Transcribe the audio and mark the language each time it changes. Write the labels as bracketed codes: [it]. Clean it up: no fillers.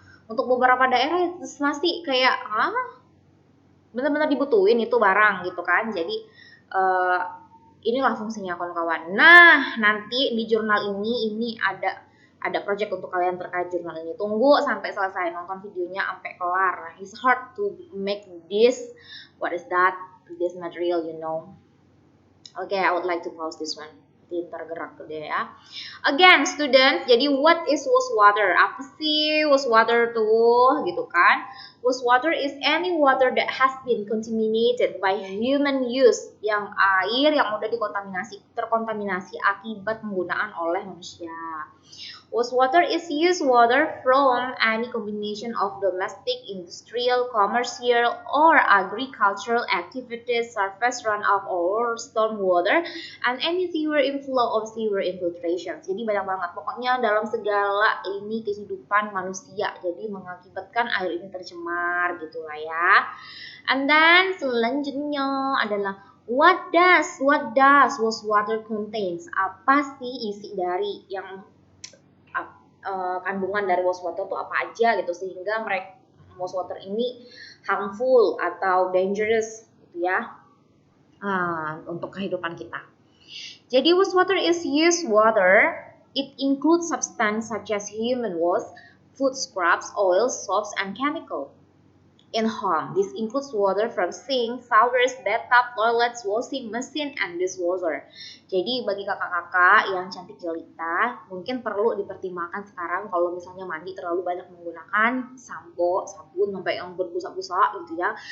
[id] Untuk beberapa daerah masih kayak benar-benar dibutuhin itu barang gitu kan. Jadi inilah fungsinya kawan-kawan. Nah, nanti di jurnal ini ada project untuk kalian terkait jurnal ini. Tunggu sampai selesai, nonton videonya sampai kelar. [en] It's hard to make this material, you know. Okay, I would like to pause this one. [id] Pintar gerak tuh dia ya. [en] Again, students, [id] jadi [en] what is wastewater? [id] Apa sih wastewater tuh, gitu kan? [en] Wastewater is any water that has been contaminated by human use, [id] yang air yang udah terkontaminasi akibat penggunaan oleh manusia. [en] Wastewater is used water from any combination of domestic, industrial, commercial, or agricultural activities, surface runoff or storm water, and any sewer inflow or sewer infiltration. [id] Jadi banyak banget. Pokoknya dalam segala lini kehidupan manusia. Jadi mengakibatkan air ini tercemar gitulah ya. [en] And then [id] selanjutnya adalah [en] what does wastewater contains? [id] Apa sih isi dari yang kandungan dari wastewater itu apa aja gitu sehingga mereka wastewater ini harmful atau dangerous gitu ya untuk kehidupan kita. Jadi [en] wastewater is used water. It includes substance such as human waste, food scraps, oil, soaps, and chemical. In home, this includes water from sink, showers, bathtub, toilets, washing machine, and dishwasher. [id] Jadi bagi kakak-kakak yang cantik jelita, mungkin perlu dipertimbangkan sekarang kalau misalnya mandi terlalu banyak menggunakan sampo, sabun sampai yang berbusa-busa gitu ya.